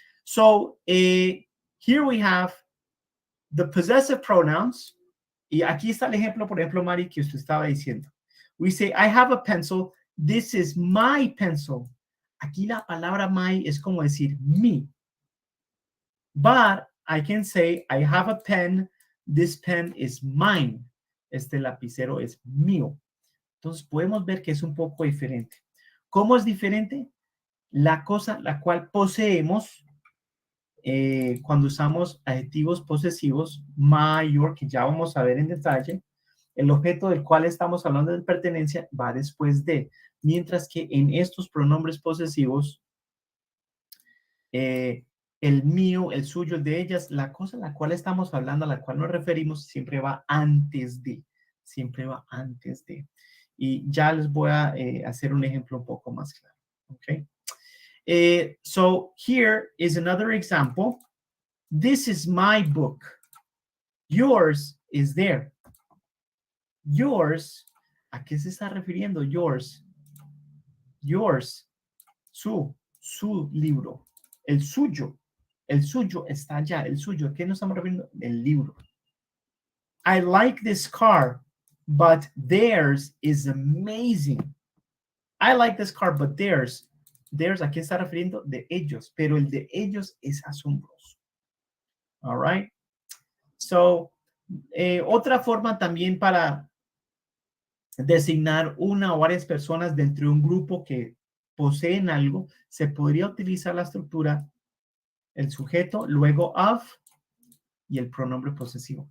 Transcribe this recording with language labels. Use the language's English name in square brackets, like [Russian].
[English] So here we have the possessive pronouns. [Spanish] Y aquí está el ejemplo, por ejemplo, Mari, que usted estaba diciendo. We say, I have a pencil. This is my pencil. Aquí la palabra my es como decir mi. [English] But I can say, I have a pen. This pen is mine. [Spanish] Este lapicero es mío. Entonces podemos ver que es un poco diferente. ¿Cómo es diferente? La cosa la cual poseemos cuando usamos adjetivos posesivos, my, your, que ya vamos a ver en detalle, el objeto del cual estamos hablando de pertenencia va después de, mientras que en estos pronombres posesivos, el mío, el suyo, el de ellas, la cosa a la cual estamos hablando, a la cual nos referimos, siempre va antes de, siempre va antes de. Y ya les voy a hacer un ejemplo un poco más claro, ¿ok? [English] So here is another example. This is my book. Yours is there. [Spanish] Yours, ¿a qué se está refiriendo? Yours. Yours. Su libro. El suyo está allá. El suyo, ¿a qué nos estamos refiriendo? El libro. [English] I like this car, but theirs is amazing. I like this car, but theirs, ¿a qué está refiriendo? [Spanish] De ellos, pero el de ellos es asombroso. All right. So, otra forma también para designar una o varias personas dentro de un grupo que poseen algo, se podría utilizar la estructura, el sujeto, luego of y el pronombre posesivo.